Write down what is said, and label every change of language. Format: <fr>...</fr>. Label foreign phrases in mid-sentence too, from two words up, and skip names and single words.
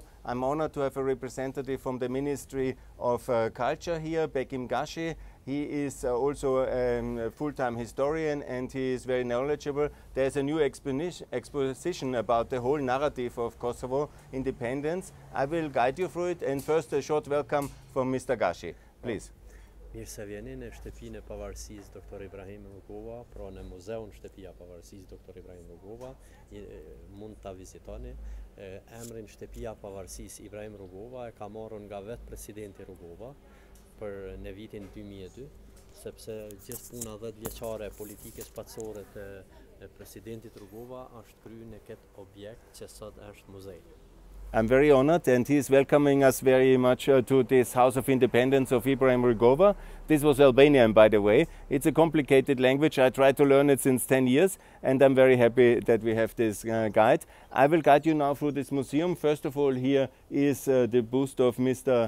<en>I'm honored to have a representative from the Ministry of Culture here, Bekim Gashi. He is also a full-time historian and he is very knowledgeable. There's a new exposition about the whole narrative of Kosovo independence. I will guide you through it, and first a short welcome from Mr. Gashi, please.</en> <sq>Mirë se vjeni në shtëpinë e pavarësisë Dr. Ibrahim Rugova, pra në muzeun shtëpia pavarësisë Dr. Ibrahim Rugova, mund ta vizitoni. Emrin shtëpia pavarësisë Ibrahim Rugova e ka marrën nga vetë presidenti Rugova për në vitin 2002, sepse gjithë puna 10 vjeçare e politikës paçore të presidentit Rugova është kryer në këtë objekt që sot është muzej.</sq> <en>I'm very honored, and he is welcoming us very much to this House of Independence of Ibrahim Rugova. This was Albanian, by the way. It's a complicated language. I tried to learn it since 10 years, and I'm very happy that we have this guide. I will guide you now through this museum. First of all, here is the bust of Mr.</en>